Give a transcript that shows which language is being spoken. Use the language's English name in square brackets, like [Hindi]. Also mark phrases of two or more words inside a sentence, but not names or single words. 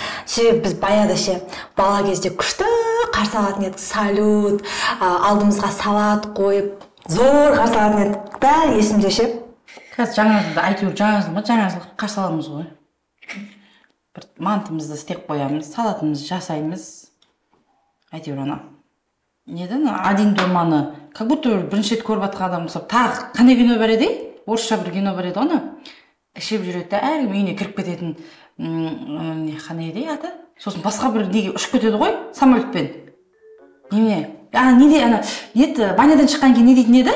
[Kazakh] Себебі біз баяғыда ше, бала кезде күшті қарсы алатын едік, салют, алдымызға салат қойып, зор қарсы алатын едік. Бәрі есімде ше. Қазір жаңа жылға қарсы аламыз ғой. Бір мантымызды істеп қоямыз, салатымызды жасаймыз. Әйтеуір ана. Один доманы, [Russian] как будто [Kazakh] бірінші рет көріп жатқан адам болса, тағы қандай кино бар еді? Орысша бір кино бар еді оны. Ішіп жүреді де, әркім үйіне кіріп кететін, қандай еді аты? Сосын басқа бір неге ұшып кетеді ғой, самолетпен. Банядан шыққан кейін не дейтін еді?